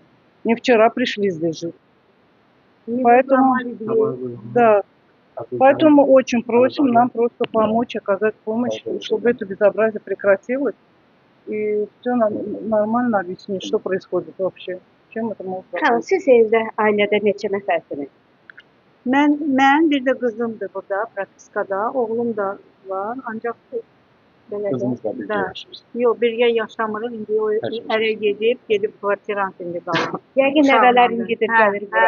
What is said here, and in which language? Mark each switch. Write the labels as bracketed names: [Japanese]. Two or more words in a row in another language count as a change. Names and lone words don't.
[Russian] Не вчера пришли здесь жить. Поэтому, да, поэтому очень просим нам просто помочь, оказать помощь, чтобы это безобразие прекратилось. И все нормально объяснить, что происходит вообще. Чем это может быть. [Azerbaijani] Xanım, siz evdə, ailədə neçə nəfərsiniz? Mən bir də qızımdır burada, praktikada. Oğlum da var, ancaq belə Qızınız da birgə də. yaşayırsınız. Yox, birgə yaşamırıq. İndi o ərə gedib kvartirant indi qalır. Yəqin nəvələrin gedib gəlir bura.